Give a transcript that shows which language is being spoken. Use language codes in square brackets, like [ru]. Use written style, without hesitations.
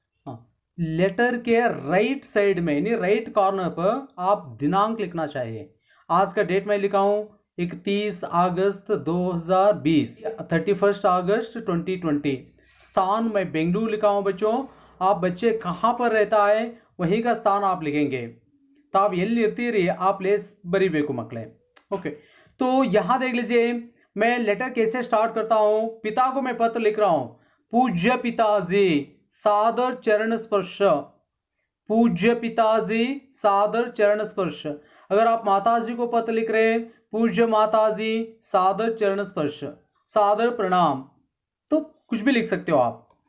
[hi] हाँ, लेटर के right side में यानी राइट कॉर्नर पर आप दिनांक लिखना चाहिए। आज का डेट मैं लिखा हूँ 31 अगस्त 2020, 31 अगस्त 2020। स्थान मैं बेंगलुरु लिखा हूँ बच्चों। आप बच्चे कहाँ पर रहता है वहीं का स्थान आप लिखेंगे। [kn] ताब ಎಲ್ಲಿ ಇರ್ತೀರಿ ಆ ಪ್ಲೇಸ್ ಬರಿಬೇಕು ಮಕ್ಕಳೇ। [hi] ओके, तो यहाँ देख लीजिए मैं लेटर कैसे स्टार्ट करता हूँ। पिता को मैं पत्र लिख रहा हूँ, पूज्य पिताजी सादर चरण स्पर्श। पूज्य पिताजी सादर चरण स्पर्श। अगर आप माताजी को पत्र लिख रहे हैं, पूज्य माताजी सादर चरण स्पर्श, सादर प्रणाम, तो कुछ भी लिख सकते हो आप।